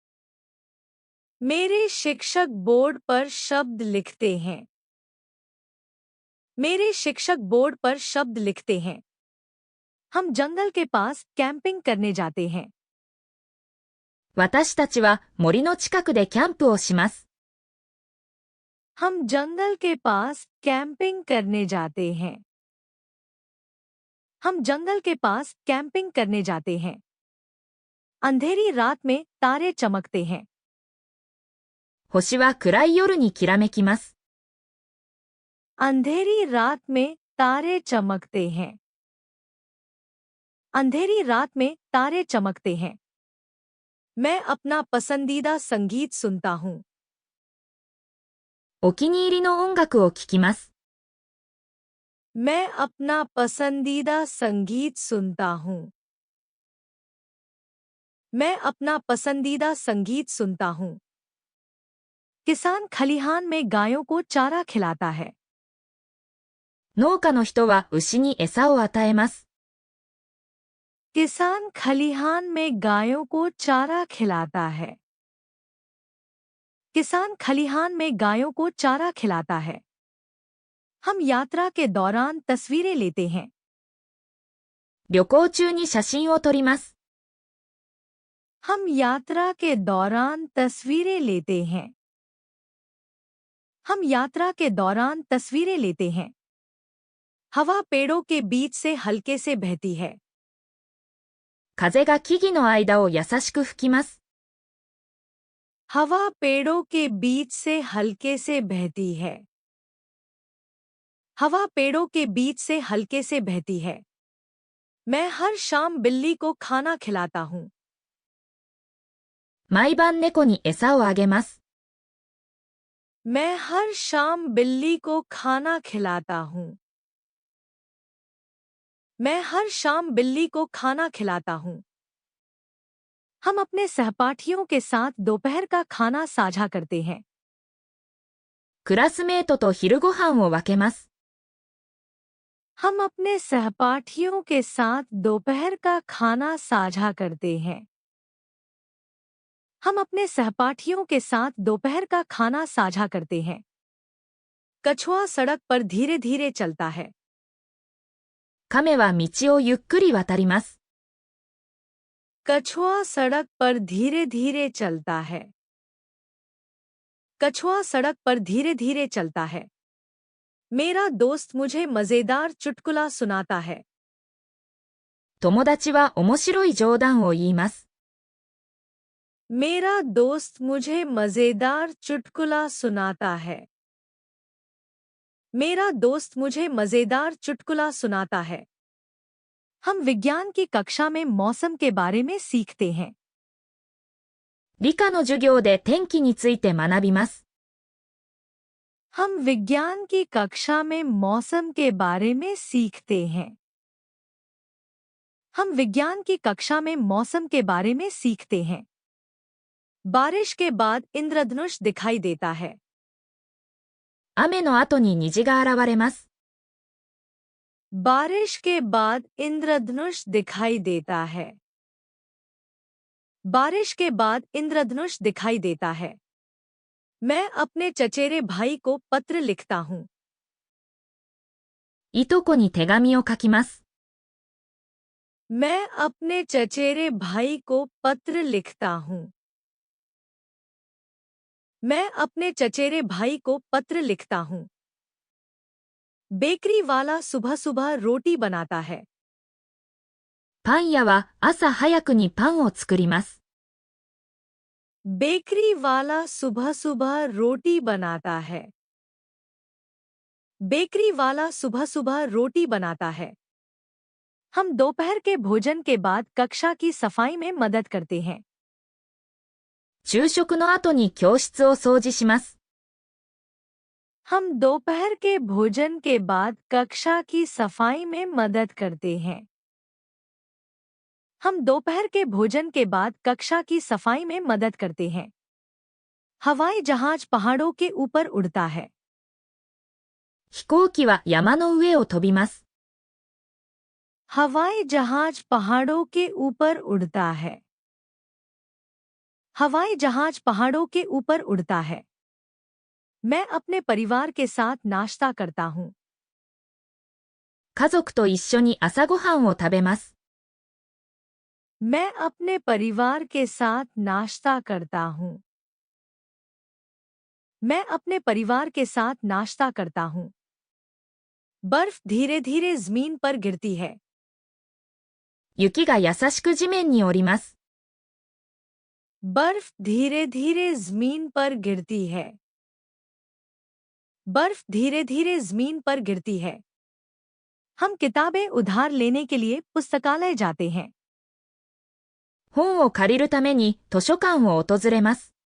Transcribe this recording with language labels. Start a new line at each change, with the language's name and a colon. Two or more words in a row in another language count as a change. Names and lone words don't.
Hindi: मेरे शिक्षक बोर्ड पर शब्द लिखते हैं। मेरे शिक्षक बोर्ड पर शब्द लिखते हैं। हम जंगल के पास कैंपिंग करने जाते हैं।
Japanese: 私たちは森の近くでキャンプをします。
Hindi: हम जंगल के पास कैंपिंग करने जाते हैं। हम जंगल के पास कैंपिंग करने जाते हैं। अंधेरी रात में तारे चमकते हैं।
Japanese: 星は暗い夜にきらめきます。
Hindi: अंधेरी रात में तारे चमकते हैं। अंधेरी रात में तारे चमकते हैं। मैं अपना पसंदीदा संगीत सुनता हूँ।
Japanese: お気に入りの音楽を聴きます。
Hindi: मैं अपना पसंदीदा संगीत सुनता हूँ। मैं अपना पसंदीदा संगीत सुनता हूँ। किसान खलिहान में गायों को चारा खिलाता है।
Japanese: 農家の人は牛に餌を与えます。
Hindi: किसान खलिहान में गायों को चारा खिलाता है। किसान खलिहान में गायों को चारा खिलाता है। हम यात्रा के दौरान तस्वीरें लेते हैं।
Japanese: 旅行中に写真を撮ります。
Hindi: हम यात्रा के दौरान तस्वीरें लेते हैं। हम यात्रा के दौरान तस्वीरें लेते हैं। हवा पेड़ों के बीच से हल्के से बहती है।
Japanese: 風が木々の間を優しく吹きます。
Hindi: हवा पेड़ों के बीच से हल्के से बहती है। हवा पेड़ों के बीच से हल्के से बहती है। मैं हर शाम बिल्ली को खाना खिलाता हूँ।
Japanese: 毎晩猫に餌をあげます。
Hindi: मैं हर शाम बिल्ली को खाना खिलाता हूँ। मैं हर शाम बिल्ली को खाना खिलाता हूँ। हम अपने सहपाठियों के साथ दोपहर का खाना साझा करते हैं।
Japanese: クラスメートと昼ご飯を分けます。
Hindi: हम अपने सहपाठियों के साथ दोपहर का खाना साझा करते हैं। हम अपने सहपाठियों के साथ दोपहर का खाना साझा करते हैं। कछुआ सड़क पर धीरे धीरे चलता है।
Japanese: 亀は道をゆっくり渡ります。
Hindi: कछुआ सड़क पर धीरे धीरे चलता है। कछुआ सड़क पर धीरे धीरे चलता है। मेरा दोस्त मुझे मजेदार चुटकुला सुनाता है।
Japanese: 友達は面白い冗談を言います。
Hindi: मेरा दोस्त मुझे मजेदार चुटकुला सुनाता है। मेरा दोस्त मुझे मजेदार चुटकुला सुनाता है। हम विज्ञान की कक्षा में मौसम के बारे में सीखते हैं।
Japanese: 理科の授業で天気について学びます。
Hindi: हम विज्ञान की कक्षा में मौसम के बारे में सीखते हैं। हम विज्ञान की कक्षा में मौसम के बारे में सीखते हैं। बारिश के बाद इंद्रधनुष दिखाई देता है।
Japanese: 雨の後に虹が現れます。
Hindi: बारिश के बाद इंद्रधनुष दिखाई देता है। बारिश के बाद इंद्रधनुष दिखाई देता है। मैं अपने चचेरे भाई को पत्र लिखता हूँ।
Japanese: いとこに手紙を書きます。
Hindi: मैं अपने चचेरे भाई को पत्र लिखता हूँ। मैं अपने चचेरे भाई को पत्र लिखता हूँ। बेकरी वाला सुबह सुबह रोटी बनाता है।
Japanese: パン屋は朝早くにパンを作ります。
Hindi: बेकरी वाला सुबह सुबह रोटी बनाता है। बेकरी वाला सुबह सुबह रोटी बनाता है। हम दोपहर के भोजन के बाद कक्षा की सफाई में मदद करते हैं।
Japanese: 昼食の後に教室を掃除します。
Hindi: हम दोपहर के भोजन के बाद कक्षा की सफाई में मदद करते हैं। हम दोपहर के भोजन के बाद कक्षा की सफाई में मदद करते हैं। हवाई जहाज पहाड़ों के ऊपर उड़ता है।
Japanese: 飛行機は山の上を飛びます。
Hindi: हवाई जहाज पहाड़ों के ऊपर उड़ता है। हवाई जहाज पहाड़ों के ऊपर उड़ता है। मैं अपने परिवार के साथ नाश्ता करता हूँ।
Japanese: 家族と一緒に朝ごはんを食べます。
Hindi: मैं अपने परिवार के साथ नाश्ता करता हूँ। मैं अपने परिवार के साथ नाश्ता करता हूँ। बर्फ धीरे धीरे जमीन पर गिरती है।
Japanese: 雪が優しく地面に降ります。
Hindi: बर्फ धीरे धीरे जमीन पर गिरती है। बर्फ धीरे धीरे जमीन पर गिरती है। हम किताबें उधार लेने के लिए पुस्तकालय जाते हैं।
Japanese: 本を借りるために図書館を訪れます。